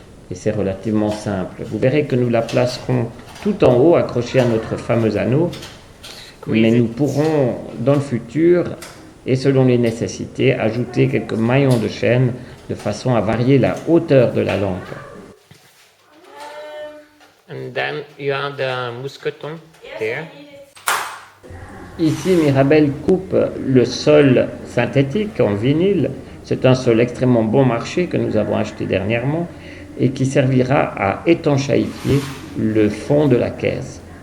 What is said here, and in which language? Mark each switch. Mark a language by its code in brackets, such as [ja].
[fr] Et c'est relativement simple. Vous verrez que nous la placerons tout en haut, accrochée à notre fameux anneau. Mais nous pourrons, dans le futur, et selon les nécessités, ajouter quelques maillons de chaîne de façon à varier la hauteur de la lampe. [en] And then you have the mousqueton there. [fr] Ici, Mirabelle coupe le sol synthétique en vinyle. C'est un sol extrêmement bon marché que nous avons acheté dernièrement et qui servira à étanchéifier le fond de la caisse.